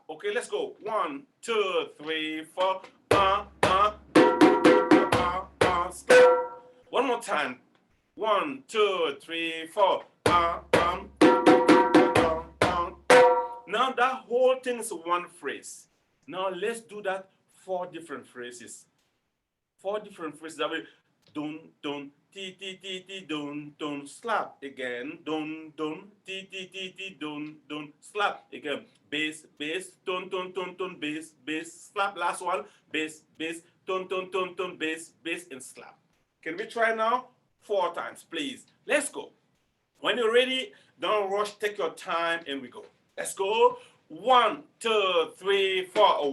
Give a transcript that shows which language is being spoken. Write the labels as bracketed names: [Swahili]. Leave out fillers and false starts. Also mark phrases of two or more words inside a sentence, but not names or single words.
[English] Okay, let's go. 1, 2, 3, 4. Slap. One more time. 1, 2, 3, 4. Now that whole thing is one phrase. Now let's do that 4 different phrases. 4 different phrases. That way, dun, dun, ti, ti, ti, ti, dun, dun, slap. Again, dun, dun, ti, ti, ti, ti, dun, dun, slap. Again, bass, bass, dun, dun, dun, dun, bass, bass, slap. Last one, bass, bass, dun, dun, dun, dun, bass, bass, and slap. Can we try now? 4 times, please. Let's go. When you're ready, don't rush, take your time, and we go. Let's go. 1, 2, 3, 4.